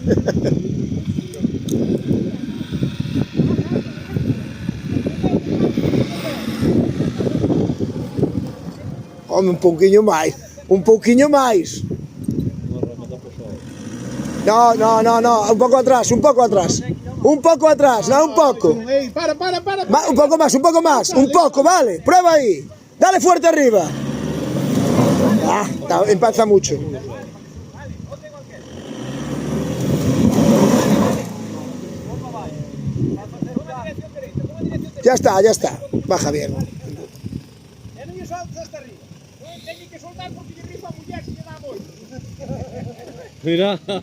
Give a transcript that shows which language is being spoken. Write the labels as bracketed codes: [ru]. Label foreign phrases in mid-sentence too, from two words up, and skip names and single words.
[gl] Home, un pouquiño máis. Un pouquiño máis. No, no, no, no, un pouco atrás, un pouco atrás. Un pouco atrás, no, un pouco. Ei, para. Un pouco máis, un pouco máis. Un pouco, vale, [es] prueba aí. Dale fuerte arriba. Ah, empalza mucho. Ya está. Baja bien. [gl] E non lle soltas hasta arriba. Teño que soltar porque lle rifa a muller se lle dá moito. Mira.